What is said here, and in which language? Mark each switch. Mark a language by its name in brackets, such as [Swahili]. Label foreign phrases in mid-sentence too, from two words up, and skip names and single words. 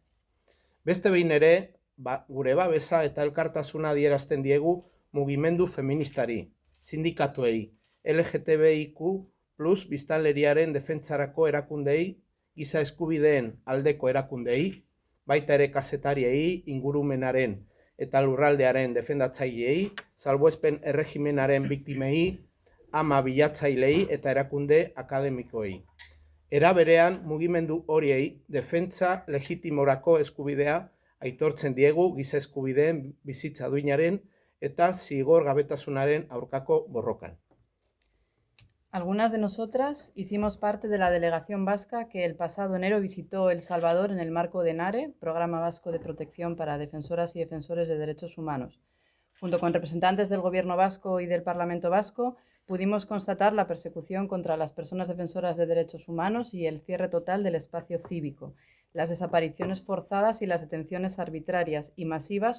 [Basque] Beste behin ere, gure babesa eta elkartasuna adierazten diegu mugimendu feministari, sindikatuei, LGTBIQ+ biztanleriaren defentsarako erakundei, giza eskubideen aldeko erakundei, baita ere kazetariei, ingurumenaren eta lurraldearen defendatzaileei, salbuespen erregimenaren biktimei, ama bilatzailei eta erakunde akademikoei. Era berean, mugimendu horiei defentsa legitimorako eskubidea aitortzen diegu giza eskubideen bizitza duinaren eta zigor gabetasunaren aurkako borrokan. [Spanish] Algunas de nosotras hicimos parte de la delegación vasca que el pasado enero visitó El Salvador en el marco de NARE, Programa Vasco de Protección para Defensoras y Defensores de Derechos Humanos. Junto con representantes del Gobierno vasco y del Parlamento vasco, pudimos constatar la persecución contra las personas defensoras de derechos humanos y el cierre total del espacio cívico, las desapariciones forzadas y las detenciones arbitrarias y masivas